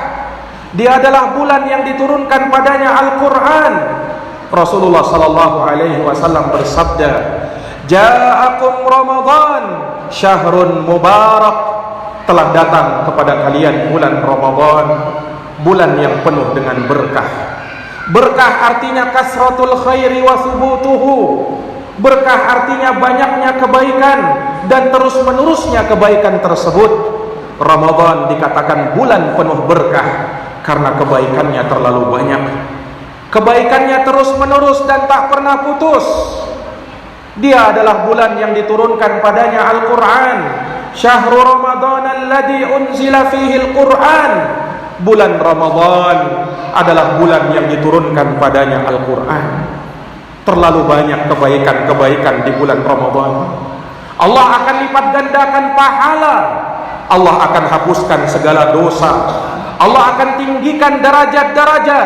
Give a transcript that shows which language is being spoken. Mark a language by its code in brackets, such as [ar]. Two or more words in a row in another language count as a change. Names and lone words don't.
[id] Dia adalah bulan yang diturunkan padanya Al-Quran. Rasulullah [ar] صلى الله عليه وسلم [id] bersabda, [ar] "جاءكم رمضان شهر مبارك." [id] Telah datang kepada kalian bulan Ramadan, bulan yang penuh dengan berkah. Berkah artinya [ar] كثرة الخير وثبوته. [id] Berkah artinya banyaknya kebaikan dan terus menerusnya kebaikan tersebut. Ramadan dikatakan bulan penuh berkah karena kebaikannya terlalu banyak. Kebaikannya terus menerus dan tak pernah putus. Dia adalah bulan yang diturunkan padanya Al-Quran. [ar] شهر رمضان الذي أنزل فيه القرآن. [id] Bulan Ramadan adalah bulan yang diturunkan padanya Al-Quran. Terlalu banyak kebaikan-kebaikan di bulan Ramadan. Allah akan lipat gandakan pahala. Allah akan hapuskan segala dosa. Allah akan tinggikan derajat-derajat.